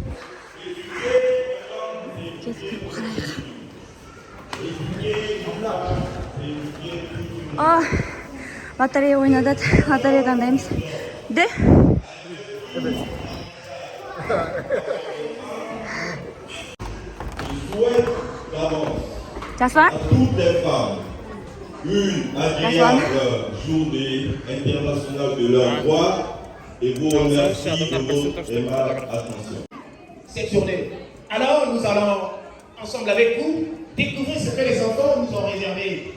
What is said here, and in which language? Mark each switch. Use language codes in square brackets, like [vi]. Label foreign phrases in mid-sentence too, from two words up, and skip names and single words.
[kk] Кетіп тұрып қарайық. Лотерея ойнадық. Лотерея таңдаймыз. Де? Жасуан? [fr] Une agréable journée internationale de leur droit et vous remercie de votre aimable attention. Cette journée. Alors nous allons ensemble avec vous découvrir ce que les enfants nous ont réservé.